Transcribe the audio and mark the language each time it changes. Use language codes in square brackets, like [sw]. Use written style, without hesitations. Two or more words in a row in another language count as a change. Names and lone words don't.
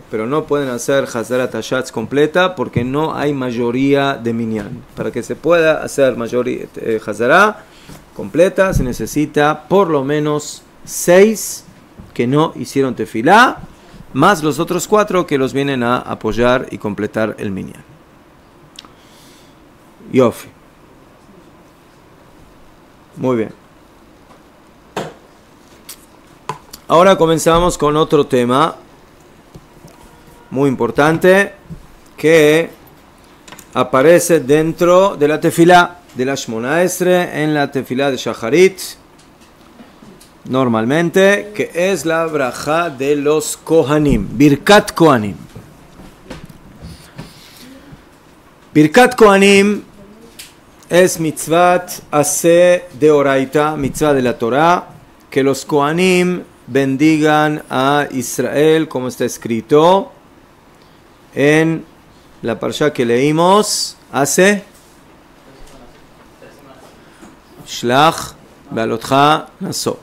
[es] Pero no pueden hacer [he] חזרת הש״ץ [es] completa porque no hay mayoría de minyan. Para que se pueda hacer Hazrat completa se necesita por lo menos 6 que no hicieron tefilá, más los otros 4 que los vienen a apoyar y completar el minyan. Yofi. Muy bien. Ahora comenzamos con otro tema muy importante que aparece dentro de la tefilá de la Shmona Esre, en la tefilá de Shacharit, normalmente, que es la braja de los Kohanim, [he] ברכת כהנים. ברכת כהנים [es] es [he] מצוות עשה דאורייתא, [es] mitzvah de la Torah, que los Kohanim bendigan a Israel, como está escrito en la parsha que leímos hace Shlach Be'alotcha Naso.